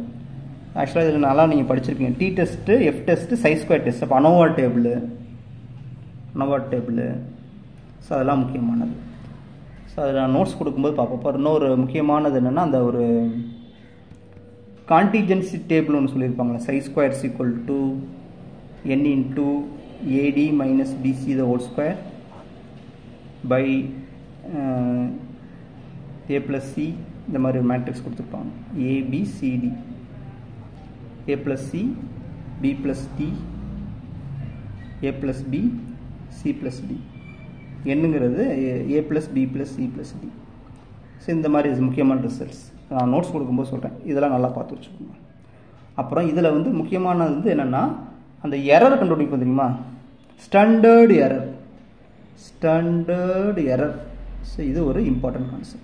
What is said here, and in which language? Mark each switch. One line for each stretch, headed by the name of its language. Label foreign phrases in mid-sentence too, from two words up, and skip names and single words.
Tamil: ஆக்சுவலாக இதில் நல்லா நீங்கள் படிச்சிருப்பீங்க.
English: T test, F test, chi square test,
Tamil: அப்போ
English: ANOVA table,
Tamil: ஸோ அதெல்லாம் முக்கியமானது. ஸோ அதில் நான் நோட்ஸ் கொடுக்கும்போது பார்ப்போம். இப்போ இன்னொரு முக்கியமானது என்னென்னா, அந்த ஒரு
English: contingency table
Tamil: ஒன்று சொல்லியிருப்பாங்களே,
English: chi square equal to n into AD minus BC the whole square by A plus C,
Tamil: இந்த மாதிரி ஒரு மேட்ரிக்ஸ் கொடுத்துருப்பாங்க. ABCD,
English: A plus C, B plus D, A plus B, C plus D, என்னங்கிறது A plus B plus C plus D.
Tamil: ஸோ இந்த மாதிரி முக்கியமான ரிசல்ட்ஸ் நான் நோட்ஸ் கொடுக்கும்போது சொல்கிறேன். இதெல்லாம் நல்லா பார்த்து வச்சுக்கோங்க. அப்புறம் இதில் வந்து முக்கியமானது வந்து என்னென்னா, அந்த எரர் கண்டுபிடிப்போம் தெரியுமா,
English: standard error.
Tamil: ஸோ இது ஒரு
English: important concept.